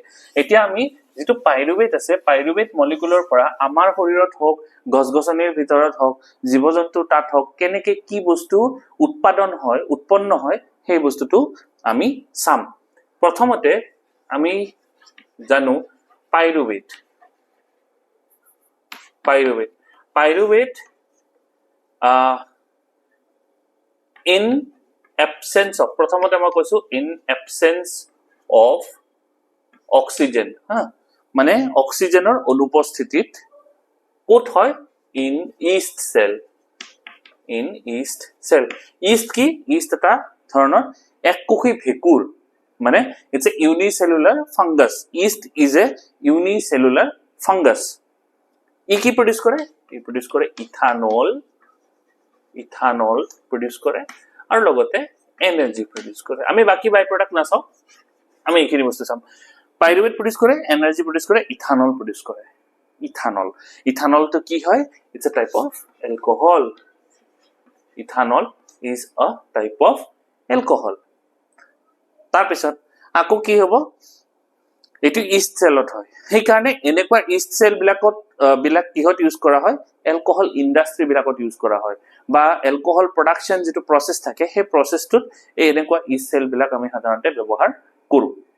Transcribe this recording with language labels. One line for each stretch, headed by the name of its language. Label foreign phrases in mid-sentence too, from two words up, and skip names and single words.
Assamese: এতিয়া আমি যেটো পাইৰুভেট আছে, পাইৰুভেট মলিকিউলৰ পৰা আমাৰ শৰীৰত হওক, গছ-গছনিৰ ভিতৰত হওক, জীৱ-জন্তুৰ তাত হওক, কেনেকৈ কি বস্তু উৎপন্ন হয়, সেই বস্তুটো আমি চাম। প্ৰথমতে আমি জানো পাইৰুভেট
English: in absence of,
Assamese: প্ৰথমতে মই কৈছো
English: in absence of oxygen,
Assamese: মানে অক্সিজেনৰ অনুপস্থিতিত ক'ত হয়,
English: in yeast cell.
Assamese: yeast কি, yeast এটা ধৰণৰ এককোষী ভেঁকুৰ, মানে
English: it's a unicellular fungus. yeast is a unicellular fungus.
Assamese: ই কি প্ৰডিউস কৰে, ই প্ৰডিউস কৰে ইথানল প্ৰডিউস কৰে আৰু লগতে এনাৰ্জি প্ৰডিউস কৰে। আমি বাকি
English: by product
Assamese: নাচাও, আমি এইখিনি বস্তু চাম। পাইৰুভেট প্ৰডিউচ কৰে, এনাৰ্জি প্ৰডিউচ কৰে, ইথানল প্ৰডিউচ কৰে। ইথানল, ইথানলটো কি হয়?
English: It's a type of alcohol. Ethanol is a type of alcohol.
Assamese: তাৰপিছত আকৌ কি হ'ব? এইটো
English: yeast cellত
Assamese: হয়, সেইকাৰণে এনেকুৱা
English: yeast cell বিলাক
Assamese: কিহত ইউজ কৰা হয়?
English: alcohol industry বিলাকত
Assamese: ইউজ কৰা হয়, বা
English: alcohol production
Assamese: যিটো প্ৰচেছ থাকে সেই প্ৰচেছটোত এই এনেকুৱা
English: yeast cell
Assamese: বিলাক আমি সাধাৰণতে ব্যৱহাৰ কৰোঁ।